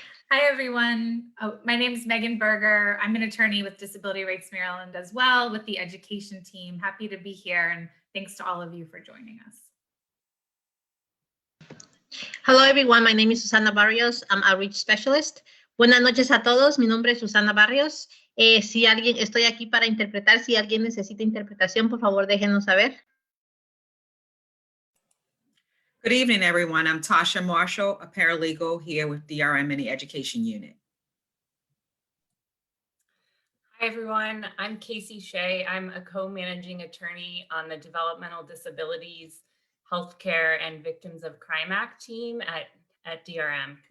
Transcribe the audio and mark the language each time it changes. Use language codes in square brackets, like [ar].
[en] Hi, everyone. My name is Megan Berger. I'm an attorney with Disability Rights Maryland as well with the education team. Happy to be here, and thanks to all of you for joining us. Hello everyone, my name is Susana Barrios. I'm a outreach specialist. [es] Buenas noches a todos, mi nombre es Susana Barrios. Estoy aquí para interpretar, si alguien necesita interpretación, por favor déjenos saber. [en] Good evening, everyone. I'm Tasha Marshall, a paralegal here with DRM in the Education Unit. Hi, everyone. I'm Casey Shea. I'm a co-managing attorney on the Developmental Disabilities, Healthcare, and Victims of Crime Act team at DRM.